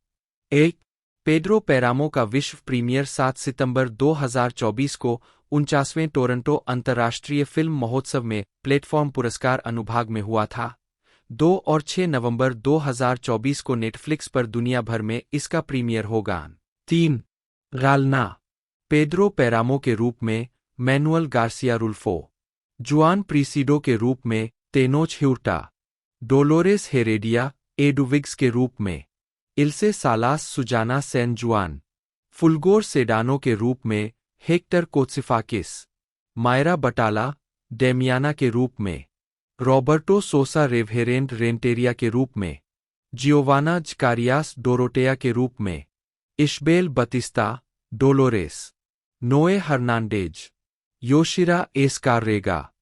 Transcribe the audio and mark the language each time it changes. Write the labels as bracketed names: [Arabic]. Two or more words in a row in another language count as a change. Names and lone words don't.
[Hindi] एक पेड्रो पैरामो का विश्व प्रीमियर 7 सितंबर 2024 को 49वें टोरंटो अंतर्राष्ट्रीय फिल्म महोत्सव में प्लेटफॉर्म पुरस्कार अनुभाग में हुआ था। 2 और 6 नवंबर 2024 को नेटफ्लिक्स पर दुनिया भर में इसका प्रीमियर होगा। 3 गालना पेड्रो पैरामो के रूप में मैनुअल गार्सिया रुल्फो, जुआन प्रीसिडो के रूप में टेनोच ह्यूर्टा, डोलोरेस हेरेडिया एडुविग्स के रूप में इल्से सालास सुजाना सैन जुआन, फुलगोर सेडानो के रूप में हेक्टर कोत्सिफाकिस, मायरा बटाला डेमियाना के रूप में, रॉबर्टो सोसा रेवहेरेंड रेंटेरिया के रूप में, जियोवाना जकारियास डोरोटेया के रूप में, इशबेल बतिस्ता डोलोरेस, नोए हर्नांडेज, योशिरा एस्काररेगा।